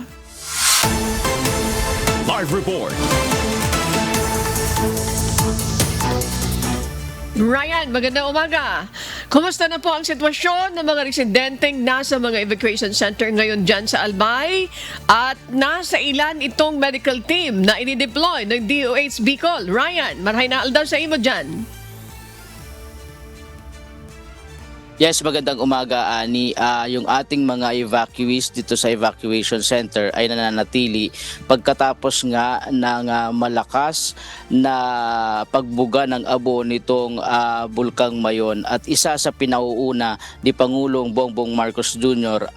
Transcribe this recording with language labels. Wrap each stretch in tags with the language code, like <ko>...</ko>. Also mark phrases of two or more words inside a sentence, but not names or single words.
<en>Live report.</en> <tl>Ryan, magandang umaga. Kumusta na po ang sitwasyon ng mga residenteng nasa mga</tl> <en>evacuation center</en> <tl>ngayon dyan sa Albay? At nasa ilan itong medical team na inideploy ng DOH Bicol?</tl> <bik>Ryan, marhay na aldaw sa imo dyan.</bik> <en>Yes,</en> <tl>magandang umaga, Ani. Yung ating mga evacuees dito sa</tl> <en>evacuation center</en> <tl>ay nananatili pagkatapos nga ng malakas na pagbuga ng abo nitong Bulkang Mayon. At isa sa pinauuna ni Pangulong Bongbong Marcos Jr.</tl>